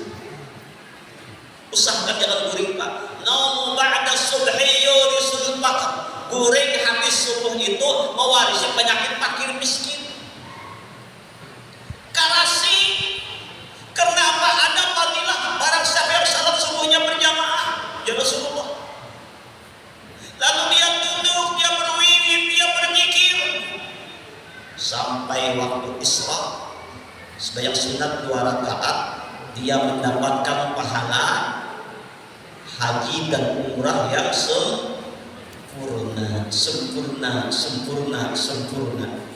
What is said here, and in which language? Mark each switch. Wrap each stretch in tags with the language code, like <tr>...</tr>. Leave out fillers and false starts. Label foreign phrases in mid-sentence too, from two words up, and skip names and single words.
<id>Usahakan jangan guring Pak.</id> <ar>نوم بعد الصبح يورث الفقر.</ar> <id>Guring habis subuh itu mewarisi penyakit fakir miskin. Karasi. Kenapa ada fadilah barang siapa yang salat subuhnya berjamaah?</id> <ar>يا رسول الله.</ar> <id>Lalu dia tunduk, dia berwirid, dia berzikir. Sampai dia mendapatkan pahala haji dan umrah yang sempurna.</id>